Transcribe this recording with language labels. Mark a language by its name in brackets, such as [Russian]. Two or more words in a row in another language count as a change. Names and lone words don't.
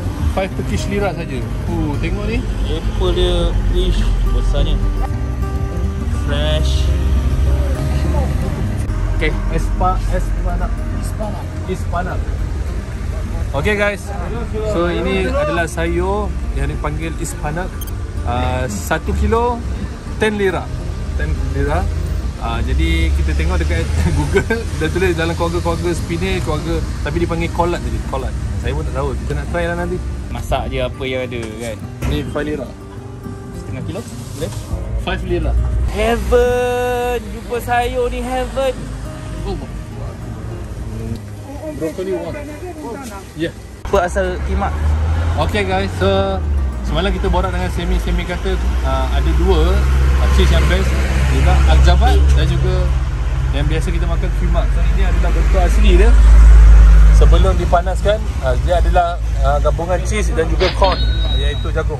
[Malay] 5 Turkish lira saja. Tengok ni. Apple dia, wish, besarnya. [English] Fresh. Okay. Ispanak. Okay guys. [Malay] So ini adalah sayur yang dipanggil ispanak. 1 kilo 10 lira. 10 lira. Jadi kita tengok dekat Google dah tulis dalam keluarga-keluarga spinach, keluarga, tapi dipanggil collard tadi, collard. Saya pun tak tahu, kita nak try lah nanti. Masak je apa yang ada kan. Ni 5 lira. Setengah kilo boleh? 5 lira. Heaven, jumpa sayur ni heaven. [English] Broccoli one. Yeah. [Malay] Apa asal kimak? Okay guys, so semalam kita borak dengan Semi kata ada dua cheese yang best, juga Akjabat dan juga yang biasa kita makan kimak. So ini adalah bentuk asli dia sebelum dipanaskan. Dia adalah gabungan cheese dan juga corn, iaitu jagung.